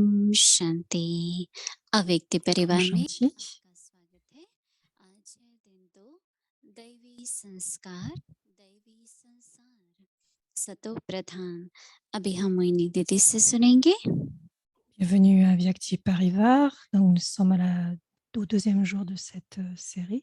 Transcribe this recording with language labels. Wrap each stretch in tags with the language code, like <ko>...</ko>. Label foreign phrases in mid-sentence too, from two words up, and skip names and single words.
<hi>शांति। अव्यक्त Om परिवार में Shanti. आपका स्वागत है। आज है दिन 2, दैवी संस्कार, दैवी संसार, सतो प्रधान। अभी हम मोहिनी दीदी से सुनेंगे।</hi> <fr>Bienvenue à Vyakti Parivar. Donc, nous sommes au deuxième jour de cette série.</fr>